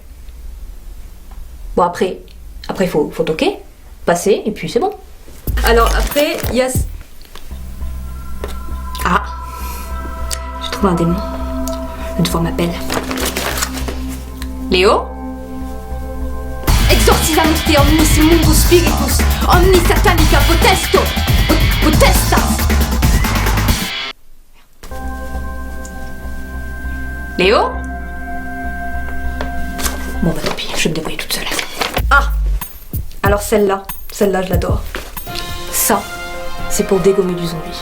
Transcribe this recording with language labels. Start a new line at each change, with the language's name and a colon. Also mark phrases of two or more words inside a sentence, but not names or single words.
French: Bon après faut toquer, passer, et puis c'est bon. Alors après, il y a... Ah, j'ai trouvé un démon. Une fois m'appelle. Léo?
Latin: Exorcisamus te omnis immunus spiritus, omnis satanica potesto, potestas.
French: Léo? Bon bah tant pis, je vais me débrouiller toute seule. Ah! Alors celle-là je l'adore. Ça, c'est pour dégommer du zombie.